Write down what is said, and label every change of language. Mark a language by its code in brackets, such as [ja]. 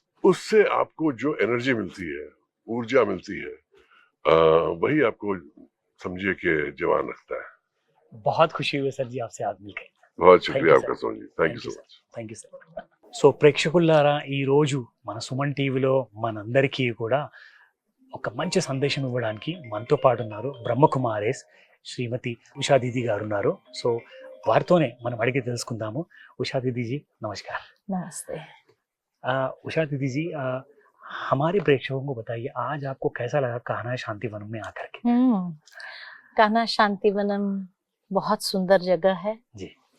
[hi] उससे आपको जो एनर्जी मिलती है, ऊर्जा मिलती है, वही आपको समझिए कि जवान रखता है। बहुत खुशी हुई सर जी आपसे आज मिलकर। बहुत शुक्रिया [en] Thank you, [hi] आपका [en] sir. Soni, thank you so much. Thank you sir. [te] So ప్రేక్షకులారా, ఈ రోజు మన సుమన్ టీవీలో మనందరికీ కూడా ఒక మంచి సందేశం ఇవ్వడానికి మనతో పాటు ఉన్నారు బ్రహ్మకుమారేస్ శ్రీమతి ఉషా దీది గారు ఉన్నారు. సో వారితోనే మనం అడిగి తెలుసుకుందాము. [hi] ఉషా दीदी जी नमस्कार। नमस्ते। उषा दीदी जी, हमारे प्रेक्षकों को बताइए आज आपको कैसा लगा कान्हा शांतिवनम में आकर के? कान्हा शांतिवनम बहुत सुंदर जगह है जी।